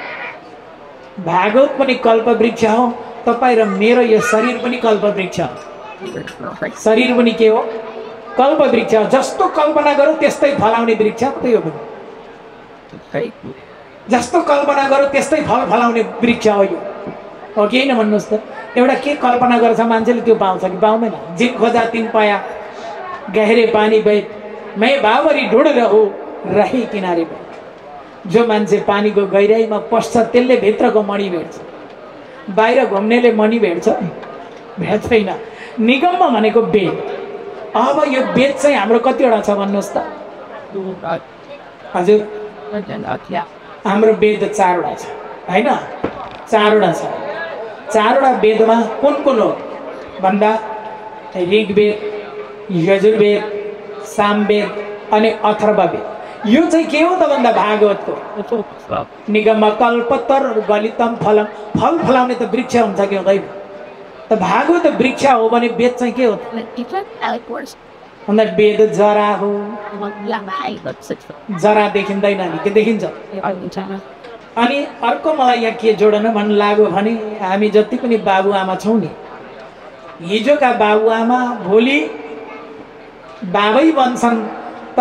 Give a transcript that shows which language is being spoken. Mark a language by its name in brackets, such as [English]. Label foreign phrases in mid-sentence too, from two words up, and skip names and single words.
[Nepali] भागवत पनि कल्प वृक्ष हो तपाईँ र मेरो यो शरीर पनि कल्प वृक्ष हो शरीर पनि के हो कल्प वृक्ष हो जस्तो कल्पना गरौँ त्यस्तै फलाउने वृक्ष त्यही हो जस्तो कल्पना गरौँ त्यस्तै फल फलाउने वृक्ष हो यो हो कि होइन भन्नुहोस् त एउटा के कल्पना गर्छ मान्छेले त्यो पाउँछ कि पाउँदैन [Hindi] जिन खोजा तिन पाया गहरे पानी बहे मैं बाबरी ढुँड रहू रही किनारे बहे [Nepali] जो मान्छे पानीको गहिराइमा पस्छ त्यसले भित्रको मणि भेट्छ बाहिर घुम्नेले मणि भेट्छ भेट्दैन निगममा भनेको वेद अब यो वेद चाहिँ हाम्रो कतिवटा छ भन्नुहोस् त हजुर हाम्रो वेद 4वटा छ होइन 4वटा छ 4वटा वेदमा कुन हो भन्दा ऋग्वेद यजुर्वेद सामवेद अनि अथर्ववेद यो चाहिँ के हो त भन्दा भागवतको [Sanskrit] निगम कल्पतर गलितम फलम [Nepali] फल फलाउने त वृक्ष हुन्छ कि हुँदैन त भागवत वृक्ष हो भने वेद चाहिँ के हो भन्दा वेद जरा हो जरा देखिँदैन नि के देखिन्छ अनि अर्को मलाई यहाँ के जोडन भन्नु लाग्यो भने हामी जति पनि बाबुआमा छौँ नि हिजोका बाबुआमा भोलि बाबै बन्छन् तर